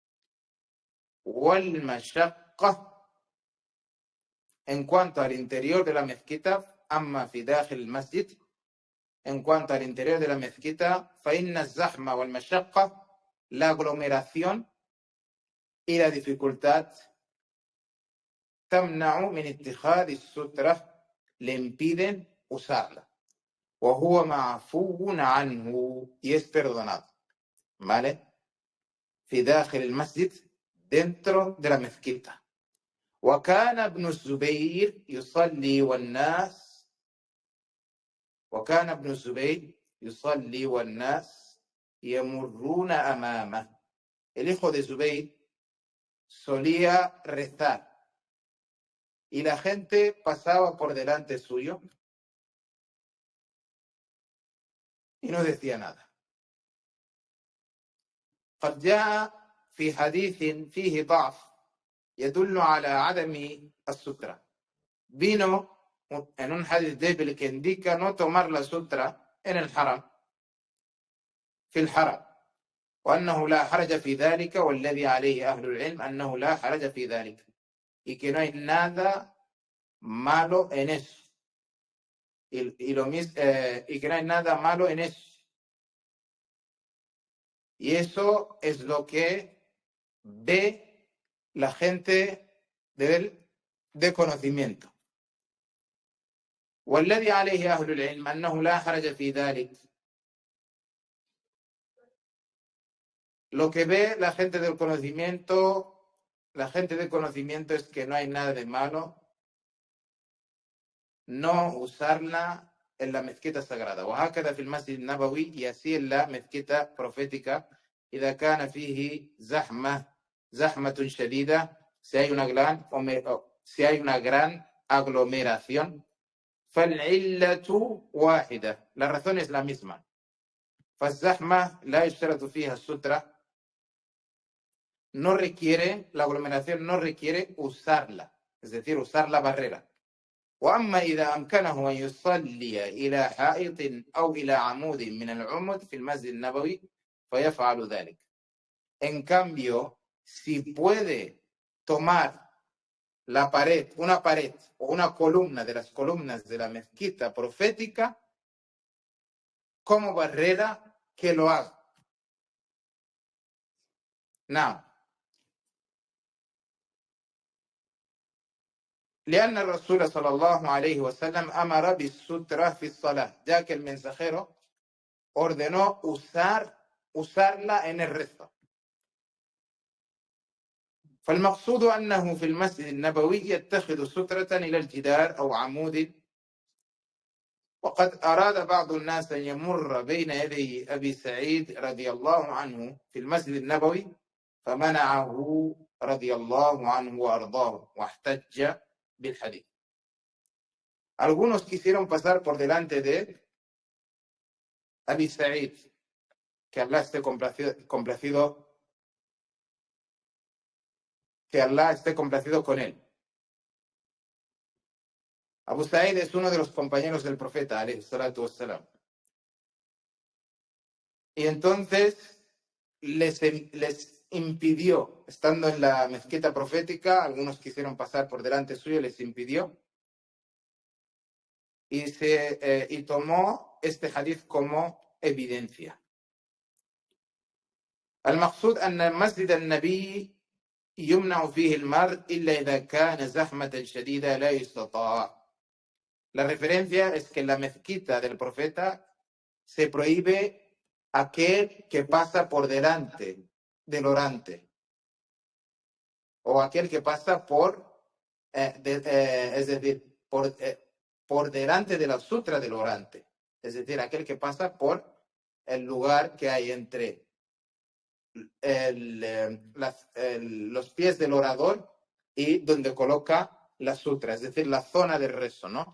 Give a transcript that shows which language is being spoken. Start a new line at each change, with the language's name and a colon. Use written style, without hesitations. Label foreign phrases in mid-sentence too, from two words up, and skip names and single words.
Arabic: والمشقة,
Spanish: en cuanto al interior de la mezquita,
Arabic: أما في داخل المسجد,
Spanish: en cuanto al interior de la mezquita,
Arabic: فإن الزحمة والمشقة,
Spanish: la aglomeración y la dificultad,
Arabic: تمنع من اتخاذ السترة,
Spanish: le impiden usarla.
Arabic: وهو معفو عنه,
Spanish: y es perdonado. ¿Vale?
Arabic: في داخل المسجد,
Spanish: dentro de la mezquita.
Arabic: وكان ابن الزبير يصلي والناس يمرون أمامه.
Spanish: El hijo de Zubayr solía rezar y la gente pasaba por delante suyo y no decía nada.
Arabic: قد جاء في حديث فيه ضعف يدل على عدم السترة.
Spanish: Vino en un hadith débil que indica no tomar la sutra en el haram,
Arabic: في الحرم, وأنه لا حرج في ذلك, والذي عليه أهل العلم أنه لا حرج في ذلك,
Spanish: y que no hay nada malo en eso, y que no hay nada malo en eso. Y eso es lo que ve la gente de conocimiento.
Arabic: والذي عليه أهل العلم أنه لا حرج في ذلك.
Spanish: Lo que ve la gente del conocimiento, es que no hay nada de malo no usarla en la mezquita sagrada.
Arabic: وهكذا في المسجد النبوي,
Spanish: y así en la mezquita profética.
Arabic: إذا كان فيه زحمة شديدة,
Spanish: si hay una gran aglomeración,
Arabic: فالعلة واحدة,
Spanish: la razón es la misma.
Arabic: فالزحمة لا يشترط فيها السترة,
Spanish: no requiere, la aglomeración no requiere usarla, es decir, usar la barrera.
Arabic: وأما إذا أمكنه أن يصلي إلى حائط أو إلى عمود من العمود في المسجد النبوي فيفعل ذلك.
Spanish: En cambio, si puede tomar la pared, una pared o una columna de las columnas de la mezquita profética como barrera, que lo haga. Now,
Arabic: لأن الرسول صلى الله عليه وسلم أمر بالسترة في الصلاة,
Spanish: ya que el mensajero ordenó usarla en el rezo.
Arabic: فالمقصود أنه في المسجد النبوي يتخذ سترة إلى الجدار أو عمود. وقد أراد بعض الناس أن يمر بين يدي أبي سعيد رضي الله عنه في المسجد النبوي فمنعه رضي الله عنه وأرضاه واحتج بالحديث.
Spanish: Algunos quisieron pasar por delante de Abi Sa'id, que Allah esté complacido, que Allah esté complacido con él. Abu Sa'id es uno de los compañeros del profeta,
Arabic: عليه الصلاة والسلام.
Spanish: Y entonces les impidió, estando en la mezquita profética, algunos quisieron pasar por delante suyo, les impidió, y tomó este hadith como evidencia.
Arabic: المقصود أن مسجد النبي يمنع فيه المرء إلا إذا كان زحمة شديدة لا يستطاع.
Spanish: La referencia es que en la mezquita del profeta se prohíbe aquel que pasa por delante del orante o aquel que pasa es decir, por delante de la sutra del orante, es decir, aquel que pasa por el lugar que hay entre los pies del orador y donde coloca la sutra, es decir, la zona del rezo, ¿no?